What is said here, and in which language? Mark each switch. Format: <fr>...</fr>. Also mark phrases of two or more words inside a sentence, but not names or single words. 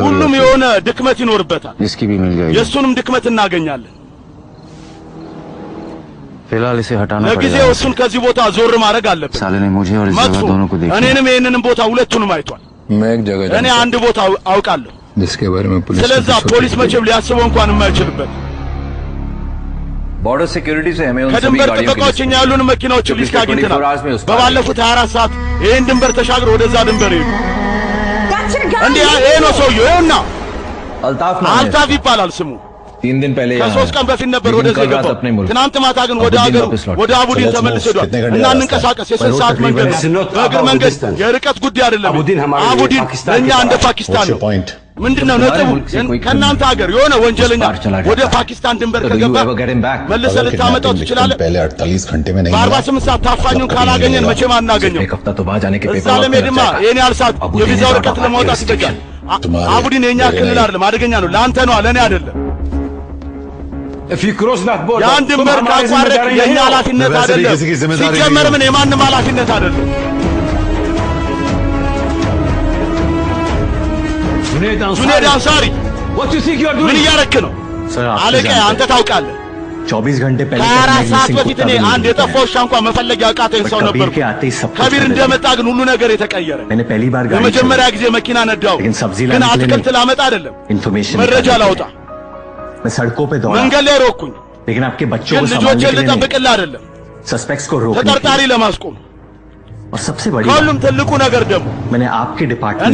<am>ሁሉም</am> <hi>होती है,</hi> <am>የሆነ ድክመት ይኖርበታል</am> <hi>जिसकी भी मिल जाएगी।</hi> <am>የእሱንም ድክመት እናገኛለን</am> <hi>फिलहाल इसे हटाना</hi> <am>ለጊዜው</am> <hi>पड़ेगा।</hi> <am>እሱን ከዚህ ቦታ ዞር ማድረግ አለብን</am> <hi>साले ने मुझे और इस</hi> <am>መጥፎ</am> <hi>जगह दोनों को देखा।</hi> <am>እኔንም ይህንንም ቦታ ሁለቱንም አይቷል</am> <hi>मैं एक जगह</hi> <am>እኔ</am> <hi>जानता</hi> <am>አንድ ቦታ አውቃለሁ</am> <hi>हूं, जिसके बारे में पुलिस को</hi> <am>ስለዛ</am> <hi>कुछ</hi> <am>ፖሊስ</am> <hi>पता</hi> <am>መቼም ሊያስበው እንኳን የማይችልበት</am> <en>border security</en> <hi>से हमें उन सभी</hi> <am>ከድንበር</am> <hi>गाड़ियों की</hi> <am>ጥበቃዎች</am> <hi>लिस्ट</hi> <am>እኛ ያሉን መኪናዎችን</am> <hi>जो</hi> <am>ሊስት</am> <hi>पिछले</hi> <am>አግኝተናል</am> <hi>24 hours में उस पार</hi> <am>በባለፉት 24 ሰዓት ይህን ድንበር ተሻግሮ ወደዛ ድንበር ሄዱ እንዴ ይሄ ነው ሰውየው ይኸውና</am> <hi>अल्ताफ नाम है</hi> <am>አልታፍ ይባላል ስሙ</am> <hi>3 दिन पहले यहाँ</hi> <am>ከሶስት ቀን በፊት ነበር</am> <hi>लेकिन</hi> <am>ወደዚህ</am> <hi>कल रात</hi> <am>የገባው</am> <hi>अपने मुल्क</hi> <am>ትናንት ማታ ግን ወደ</am> <hi>अबुद्दीन</hi> <am>ሀገሩ</am> <hi>वापस लौटा।</hi> <am>ወደ አቡዲን ተመልሶ ሄዷል እና እንንቀሳቀስ የስንት ሰዓት መንገድ ነው በእግር መንገድ የርቀት ጉዳይ አይደለም አቡዲን ለእኛ እንደ ፓኪስታን ነው ምንድነው ነጥቡ? ከእናንተ ሀገር የሆነ ወንጀለኛ ወደ ፓኪስታን ድንበር ከገባ መልሰህ ልታመጣው ትችላለህ?</am> <hi>पहले 48 घंटे में नहीं</hi> <am>በ48 ሰዓት ታፋኙን ካላገኘን መቼም አናገኘው። እዛ ለመሄድማ ይሄን ያህል ሰዓት የቪዛ ወረቀት ለማውጣት ይፈጃል። አቡዲን የኛ ክልል አይደለም፣ አደገኛ ነው። ለአንተ ነው፣ ለእኔ አይደለም። ያን ድንበር ካቋረጥ የእኛ ኃላፊነት አይደለም። ሲጀመር ምን የማንም ኃላፊነት አይደለም። ጁኔድ አንሳሪ ምን እያረክ ነው? አለቃ አንተ ታውቃለህ።</am> <hi>24 घंटे पहले</hi> <am>ከአራት ሰዓት በፊት እኔ አንድ የጠፋው ውሻ እንኳን መፈለግ ያቃተኝ ሰው ነበር። ከቢር እንደመጣ ግን ሁሉ ነገር የተቀየረ። የመጀመሪያ ጊዜ መኪና ነዳው፣ ግን አትክልት ላመጣ አይደለም፣ መረጃ ላውጣ። መንገድ ላይ ሮኩኝ፣ ግን ልጆችን ልጠብቅልህ አይደለም፣ ተጠርጣሪ ለማስቆም። ከሁሉም ትልቁ ነገር ደግሞ እኔ</am>